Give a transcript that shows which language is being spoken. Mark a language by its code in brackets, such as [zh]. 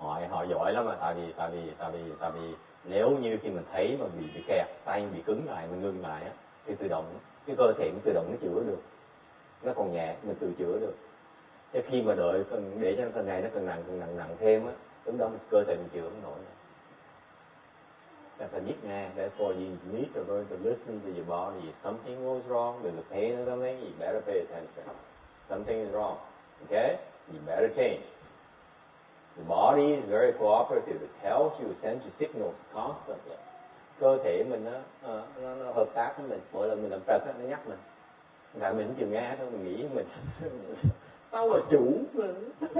[vi] Họ giỏi lắm, tại vì nếu như khi mình thấy mà bị kẹt, tay bị cứng lại, mình ngưng lại á, thì tự động cái cơ thể nó tự động nó chữa được, nó còn nhẹ mình tự chữa được. Chứ khi mà đợi để cho phần này nó càng nặng thêm á, lúc đó cơ thể mình chữa không nổi. là phải biết nghe. [en] That's why you need to learn to listen to your body. If something goes wrong, there's a pain or something, you better pay attention. Something is wrong, okay? You better change. The body is very cooperative. It tells you, sends you signals constantly. [vi] Cơ thể mình nó hợp tác với mình. Mỗi lần mình làm trật nó nhắc mình. Tại mình chịu nghe thôi, mình nghĩ mình tao là chủ mình.